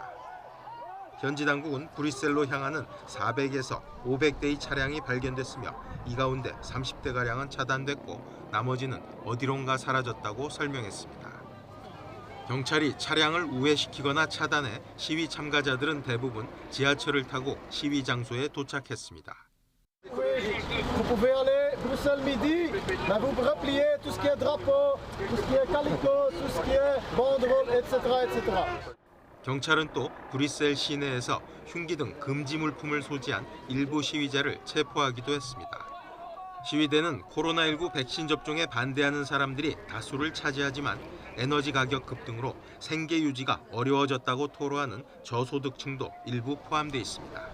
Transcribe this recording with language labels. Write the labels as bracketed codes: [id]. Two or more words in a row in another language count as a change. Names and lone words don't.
[ko] 현지 당국은 브뤼셀로 향하는 400에서 500대의 차량이 발견됐으며 이 가운데 30대가량은 차단됐고 나머지는 어디론가 사라졌다고 설명했습니다. 경찰이 차량을 우회시키거나 차단해 시위 참가자들은 대부분 지하철을 타고 시위 장소에 도착했습니다. [fr] Bruxelles midi, mais vous repliez tout ce qui est drapeau, tout ce qui est calico, tout ce qui est banderole, etc., etc. [ko] 경찰은 또 브뤼셀 시내에서 흉기 등 금지 물품을 소지한 일부 시위자를 체포하기도 했습니다. 시위대는 코로나19 백신 접종에 반대하는 사람들이 다수를 차지하지만 에너지 가격 급등으로 생계 유지가 어려워졌다고 토로하는 저소득층도 일부 포함돼 있습니다.